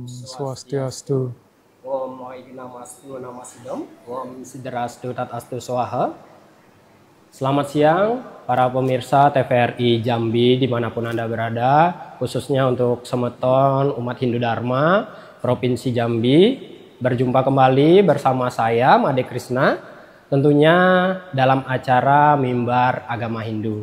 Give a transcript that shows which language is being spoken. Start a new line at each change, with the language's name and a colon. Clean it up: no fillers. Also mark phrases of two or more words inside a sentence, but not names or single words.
Sanskrit: Swastiastu. Om Wahidin Namastu Namasidam. Om Sidrastu Tatastu Swaha.
Indonesian: Selamat siang para pemirsa TVRI Jambi dimanapun Anda berada, khususnya untuk semeton umat Hindu Dharma Provinsi Jambi. Berjumpa kembali bersama saya Made Krishna, tentunya dalam acara Mimbar Agama Hindu.